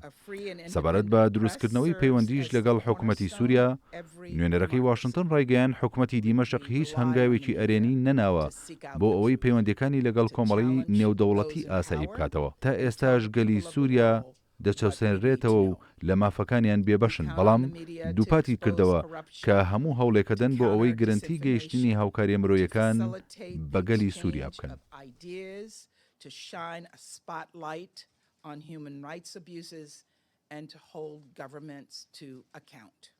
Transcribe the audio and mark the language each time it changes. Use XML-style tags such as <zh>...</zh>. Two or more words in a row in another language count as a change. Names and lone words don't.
<ckb>سەبارەت بە دروستکردنەوەی پەیوەندیش لەگەڵ حکوومەتی سووریا، نوێنەرەکەی واشنگتن ڕایگەیاند حکوومەتی دیمەشق هیچ هەنگاوێکی ئەرێنی نەناوە بۆ ئەوەی پەیوەندیەکانی لەگەڵ کۆمەڵی نێودەوڵەتی ئاسایی بکاتەوە. تا ئێستاش گەلی سووریا دەچەوسێنرێتەوە و لە مافەکانیان بێبەشن، بەڵام دووپاتی کردەوە کە هەموو هەوڵێکەدەن بۆ ئەوەی گرنتی گەیشتنی هاوکاری مرۆیەکان بە گەلی سووریا بکەن.</ckb> <en>on human rights abuses and to hold governments to account.</en>